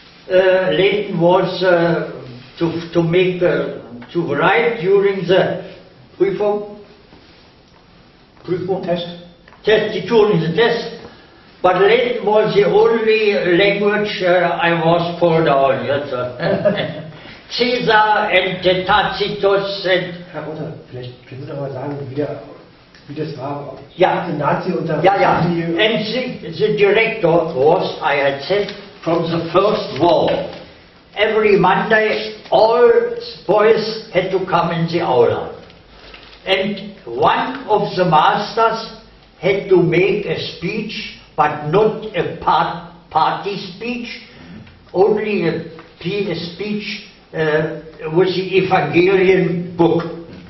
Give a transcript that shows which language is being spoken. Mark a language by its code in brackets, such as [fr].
[en] Leyden was to write during the Prüfung, during the test. But Latin was the only language I was pulled on. Yes, Caesar and Tacitus and... [de] Herr Rotter, vielleicht können Sie doch mal sagen, wie das war. Ja. [en] The Nazi unter... Yeah. And the director was, I had said, from the first war. Every Monday, all boys had to come in the aula. And one of the masters had to make a speech, but not a party speech, only a speech with the Evangelion book.